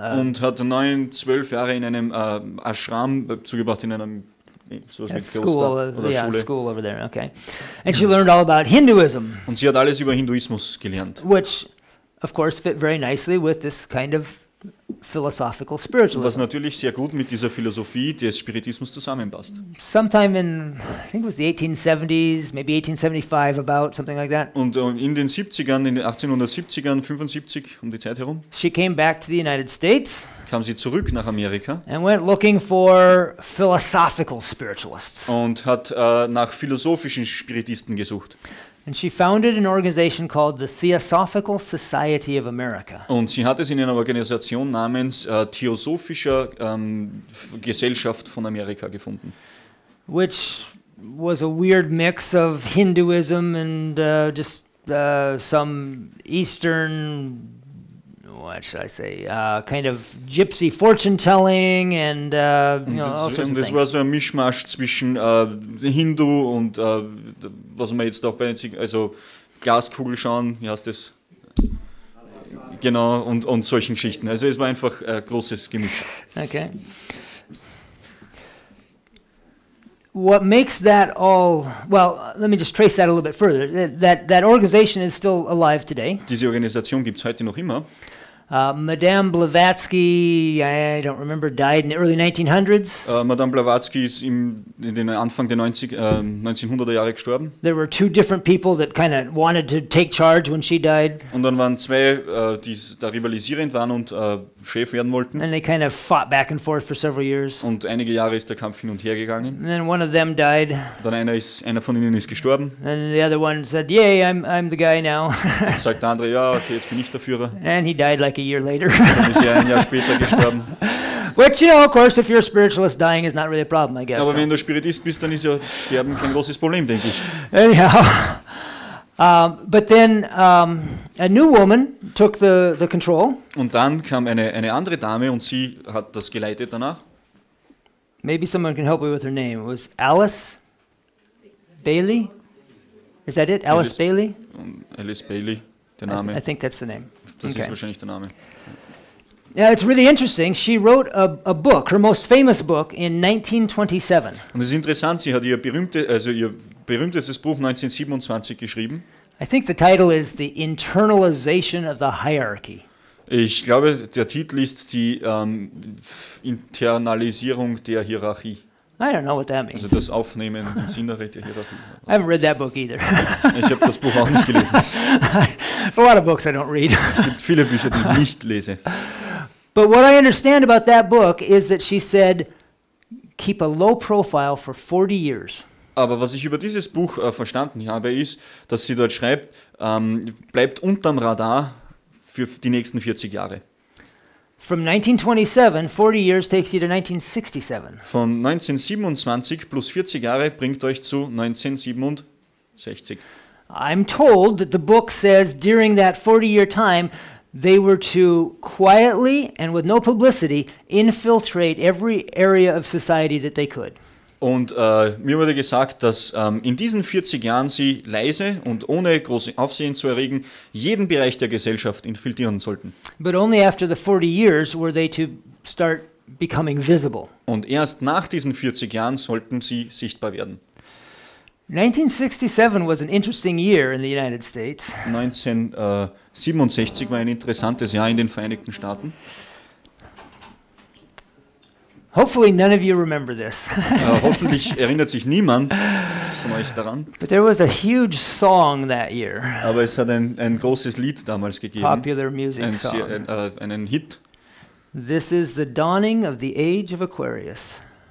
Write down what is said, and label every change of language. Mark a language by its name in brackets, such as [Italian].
[German] Und hat 9, 12 Jahre in einem Ashram zugebracht, in einem sowas wie Kloster oder Schule. [English] School over there, okay. And she learned all about Hinduism. [German] Und sie hat alles über Hinduismus gelernt. [English] Which, of course, fit very nicely with this kind of philosophical [German] Was [English] spiritualism. [German] natürlich sehr gut mit dieser Philosophie des Spiritismus zusammenpasst. [English] Sometime in, I think it was the 1870s, maybe 1875 about, something like that, [German] Und in den 70ern, in den 1870ern, 75 um die Zeit herum, [English] she came back to the United States [German] kam sie zurück nach Amerika [English] and went looking for philosophical spiritualists. [German] und hat nach philosophischen Spiritisten gesucht. [English] And she founded an organization called the Theosophical Society of America. [German] Und sie hat es in einer Organisation namens Theosophischer Gesellschaft von Amerika gefunden. [English] Which was a weird mix of Hinduism and just some Eastern, what should I say, kind of gypsy fortune telling and all sorts of [German] Das [English] things. [German] war so ein Mischmasch zwischen Hindu und was man jetzt auch bei den also Glaskugel schauen, wie heißt das? Genau, und solchen Geschichten. Also es war einfach ein großes Gemisch. [English] Okay. What makes that all, well, let me just trace that a little bit further. That organization is still alive today. [German] Diese Organisation gibt es heute noch immer. [English] Madame Blavatsky, I don't remember, died in the early 1900s. [German] Madame Blavatsky ist in den Anfang der 1900er Jahre gestorben. [English] There were two different people that kind of wanted to take charge when she died, [German] Und dann waren zwei, die da rivalisierend waren und Chef werden wollten. [English] and they kind of fought back and forth for several years. [German] Und einige Jahre ist der Kampf hin und her gegangen. [English] And then one of them died, [German] Dann einer von ihnen ist gestorben. [English] and the other one said, "Yay, I'm the guy now." [German] Dann sagt der andere, ja, okay, jetzt bin ich der Führer. [English] And he died like a year later. [German] Dann ist er ein Jahr später gestorben. [English] Which, of course, if you're a spiritualist, dying is not really a problem, I guess. [German] Aber [English] So. [German] wenn du Spiritist bist, dann ist ja Sterben kein großes Problem, denke ich. [English] Anyhow, but then a new woman took the control. [German] Und dann kam eine andere Dame und sie hat das geleitet danach. [English] Maybe someone can help me with her name. It was Alice Bailey? Is that it? Alice Bailey? [German] Alice Bailey, der [English] I [German] Name. [English] think that's the name. [German] Das [English] Okay. [German] ist wahrscheinlich der Name. [English] Yeah, it's really interesting. She wrote a book, her most famous book, in 1927. [German] Und es ist interessant, sie hat ihr berühmtestes Buch 1927 geschrieben. [English] I think the title is The Internalization of the Hierarchy. [German] Ich glaube, der Titel ist die Internalisierung der Hierarchie. [English] I don't know what that means. [German] Also das Aufnehmen ins Innere der Hierarchie. [English] I haven't read that book either. [German] Ich habe das Buch auch nicht gelesen. [English] There's a lot of books I don't read. [German] Es gibt viele Bücher, die ich nicht lese. [English] But what I understand about that book is that she said, keep a low profile for 40 years. [German] Aber was ich über dieses Buch verstanden habe, ist, dass sie dort schreibt, bleibt unterm Radar für die nächsten 40 Jahre. [English] From 1927, 40 years takes you to 1967. [German] Von 1927 plus 40 Jahre bringt euch zu 1967. [English] I'm told that the book says during that 40-year time, they were to quietly and with no publicity infiltrate every area of society that they could. [German] Und mir wurde gesagt, dass in diesen 40 Jahren sie leise und ohne großes Aufsehen zu erregen jeden Bereich der Gesellschaft infiltrieren sollten. [English] But only after the 40 years were they to start becoming visible. [German] Und erst nach diesen 40 Jahren sollten sie sichtbar werden. [English] 1967 was an interesting year in the United States. [German] 1967 war ein interessantes Jahr in den Vereinigten Staaten. [English] Hopefully none of you remember this. [German] Hoffentlich erinnert sich niemand von euch daran. [English] But there was a huge song that year. [German] Aber es hat ein großes Lied damals gegeben. [English] Popular music song. [German] Einen Hit. [English] This is the dawning of the age of Aquarius.